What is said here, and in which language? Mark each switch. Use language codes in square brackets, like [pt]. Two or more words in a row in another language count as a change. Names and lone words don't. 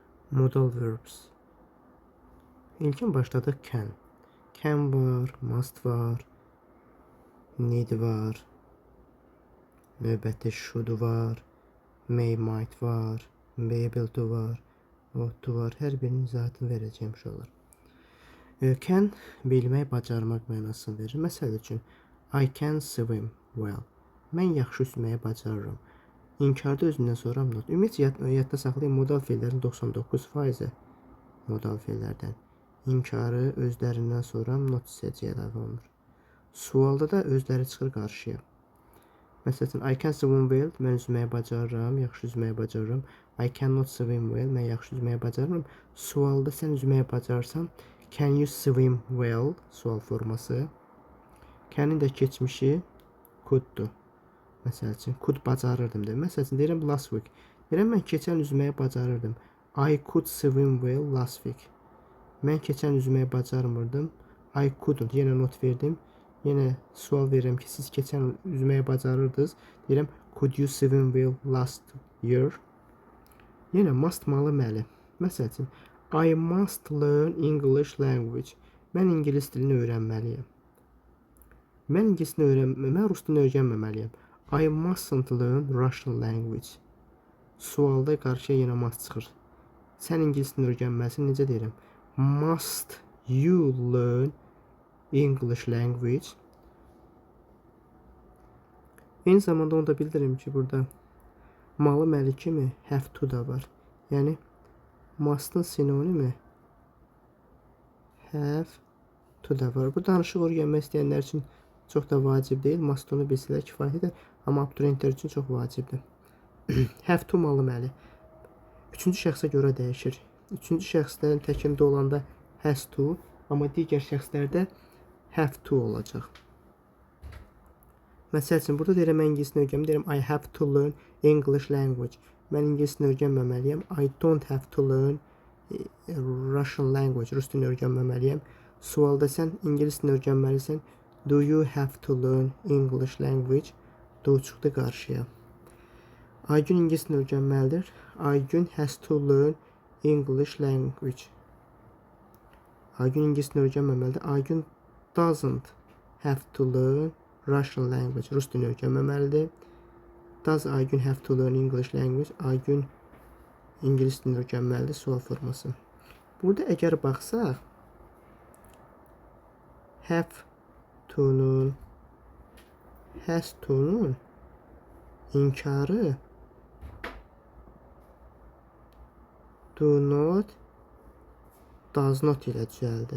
[en] Modal verbs. [az] İlkin başladıq can. Can var, must var, need var, növbəti should var, [en] may, might var, be able to var, ought to var. [az] Hər birinin izahatını verəcəyim uşaqlar. Can bilmək, bacarmaq mənasını verir. Məsəl üçün, [en] I can swim well. [az] Mən yaxşı üzməyi bacarıram. İnkarda özündən sonra not. Ümumiyyətlə yadda saxlayın, modal fe'llərin 99%-i modal fe'llərdən. İnkarı özlərindən sonra not hissəciyə əlavə olunur. Sualda da özləri çıxır qarşıya. Məsələn, [en] I can swim well, [az] mən üzməyi bacarıram, yaxşı üzməyi bacarıram. [en] I cannot swim well, [az] mən yaxşı üzməyi bacarıram. Sualda sən üzməyi bacarsan, [en] can you swim well? [az] Sual forması. Can'in də keçmişi could'dur. Məsəl üçün, could bacarırdım dedim. Məsəl üçün, deyirəm [en] last week. [az] Deyirəm, mən keçən üzməyi bacarırdım. [en] I could swim well last week. [az] Mən keçən üzməyi bacarmırdım. [en] I couldn't. [az] Yenə not verdim. Yenə sual verirəm ki, siz keçən üzməyi bacarırdınız. Deyirəm, [en] could you swim well last year? [az] Yenə must malı məli. Məsəl üçün, [en] I must learn English language. [az] Mən ingilis dilini öyrənməliyəm. Mən ingilis dilini öyrənməliyəm. Mən rus dilini öyrənməməliyəm. [en] I mustn't learn Russian language. [az] Sualda qarşıya yenə must çıxır. Sən ingilis dilini öyrənməlisən. Necə deyirəm? [en] Must you learn English language? [az] Eyni zamanda onu da bildirim ki, burada malı məli kimi [en] have to [az] da var. Yəni must'ın sinonimi [en] have to [az] da var. Bu danışıq öyrənmək istəyənlər üçün çox da vacib deyil. Must onu bilsələr kifayətdir. Amma abituriyentlər üçün çox vacibdir. [en] Have to [az] malı məli. Üçüncü şəxsə görə dəyişir. Üçüncü şəxslərin təkində olanda [en] has to, [az] amma digər şəxslərdə [en] have to [az] olacaq. Məsəl üçün, burada deyirəm, mən ingilis dilini öyrənməliyəm. Deyirəm, [en] I have to learn English language. [az] Mən ingilis dilini öyrənməməliyəm. [en] I don't have to learn Russian language. [az] Rus dilini öyrənməməliyəm. Sualda sən ingilis dilini öyrənməlisən. [en] Do you have to learn English language? [az] Do çıxdı qarşıya. Aygün ingilis dilini öyrənməlidir. [en] Aygün has to learn English language. [az] Aygün ingilis dilini öyrənməməlidir. [en] Aygün doesn't have to learn Russian language. [az] Rus dilini öyrənməməlidir. [en] Does Aygün have to learn English language? [az] Aygün ingilis dilini öyrənməlidir. Sual forması. Burada əgər baxsaq, [en] have to'nun, has to'nun [az] inkarı [en] do not, does not [az] ilə düzəldi.